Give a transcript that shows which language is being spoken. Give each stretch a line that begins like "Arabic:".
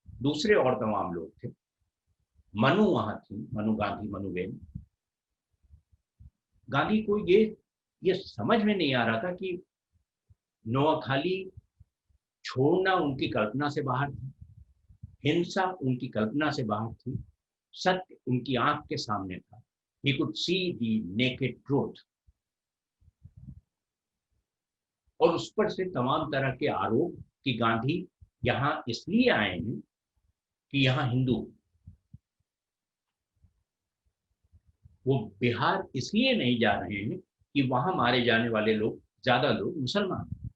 Hindi: दूसरे और तमाम लोग थे. मनु वहां थी, मनु गांधी, मनु बेन. गांधी को ये समझ में नहीं आ रहा था कि नोआखाली छोड़ना उनकी कल्पना से बाहर थी, हिंसा उनकी कल्पना से बाहर थी, सत्य उनकी आंख के सामने था.
English: He could see the naked truth.
Hindi: और उस पर से तमाम तरह के आरोप कि गांधी यहाँ इसलिए आए हैं कि यहाँ हिंदू, वो बिहार इसलिए नहीं जा रहे हैं कि वहां मारे जाने वाले लोग, ज्यादा लोग मुसलमान.